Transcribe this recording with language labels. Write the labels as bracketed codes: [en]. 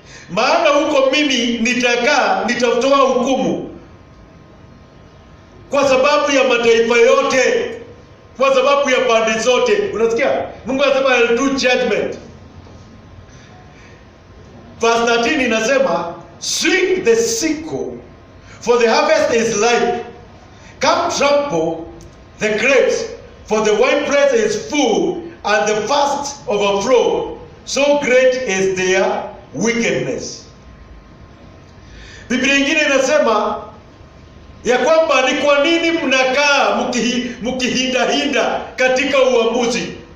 [sw] Maana huko mimi nitatoa hukumu kwa sababu ya mataifa yote, kwa sababu ya pande zote. Unasikia? Mungu anasema [en] I'll do judgment. Verse 13 [sw] inasema [en] swing the sickle, for the harvest is ripe. Come trample the grapes, for the winepress is full, and the fast overflow. So great is their wickedness. [sw] Biblia nyingine inasema ya kwamba ni kwa nini mnakaa mkihinda katika uamuzi.